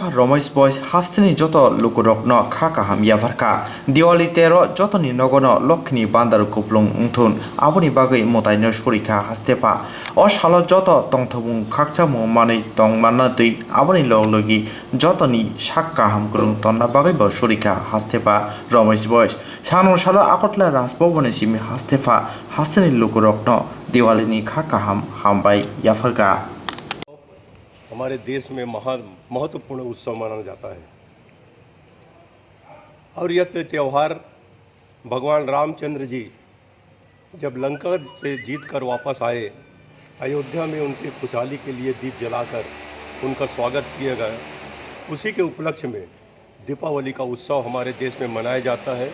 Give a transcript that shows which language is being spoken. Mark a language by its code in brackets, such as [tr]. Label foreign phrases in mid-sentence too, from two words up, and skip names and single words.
[trp] रमेश बॉयस हास्तेनि जोता लोकरनो खाका हाम याफरका दिवाली जतनि नगनो लक्ष्मी बान्दार कुपलुं उंथुन आबनि बागै मोतायनो सरिखा हास्तेफा अ सालो जत तंथबुं खाकचामु मानै तंमानादै आबनि लगलगि जतनि साक्का हामग्रुं तन्ना बागै ब सरिखा हास्तेफा रमेश बॉयस सानो सालो आकटला राजभवने सिमी हास्तेफा हास्तेनि लोकरनो दिवालीनि खाका हामबाय याफरका। [hi] हमारे देश में महत्वपूर्ण उत्सव माना जाता है और यह त्यौहार भगवान रामचंद्र जी जब लंका से जीतकर वापस आए, अयोध्या में उनकी खुशहाली के लिए दीप जलाकर उनका स्वागत किया गया, उसी के उपलक्ष्य में दीपावली का उत्सव हमारे देश में मनाया जाता है।